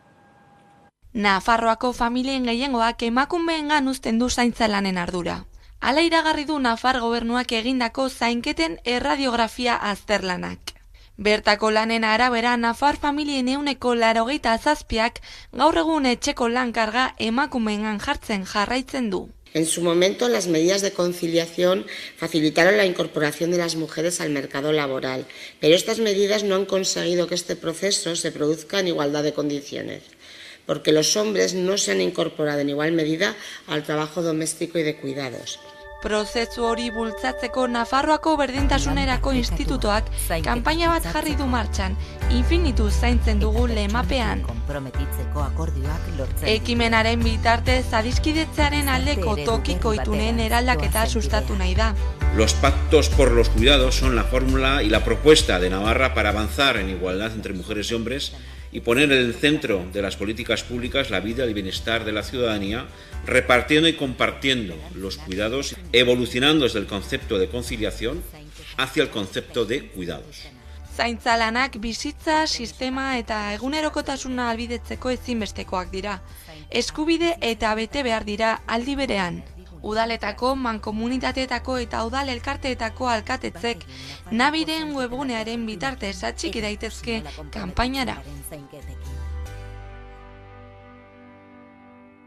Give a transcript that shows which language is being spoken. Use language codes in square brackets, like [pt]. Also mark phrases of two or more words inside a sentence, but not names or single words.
[eu] Nafarroako familien gehiengoak emakumeengan uzten du zaintza lanen ardura. Hala iragarri du Nafar gobernuak egindako zainketen erradiografia azterlanak. Bertako lanen arabera Nafar familien 87%ak gaur egun etxeko lan karga emakumeengan jartzen jarraitzen du. [es] En su momento, las medidas de conciliación facilitaron la incorporación de las mujeres al mercado laboral, pero estas medidas no han conseguido que este proceso se produzca en igualdad de condiciones, porque los hombres no se han incorporado en igual medida al trabajo doméstico y de cuidados. [eu] Prozesu hori bultzatzeko Nafarroako Berdintasunerako Institutoak kanpaina bat jarri du martxan, infinitu zaintzen dugu lemapean. Ekimenaren bitartez adiskidetzearen aldeko tokiko itunen eraldaketa sustatu nahi da. [es] Los pactos por los cuidados son la fórmula y la propuesta de Navarra para avanzar en igualdad entre mujeres y hombres y poner en el centro de las políticas públicas la vida y el bienestar de la ciudadanía, repartiendo y compartiendo los cuidados, evolucionando desde el concepto de conciliación hacia el concepto de cuidados. [eu] Zaintza lanak bizitza, sistema eta egunerokotasuna ahalbidetzeko ezinbestekoak dira. Eskubide eta bete behar dira aldi berean. Udaletako, mankomunitateetako eta udal elkarteetako alkatetzek Nabiren webgunearen bitartez atxiki daitezke kanpainara.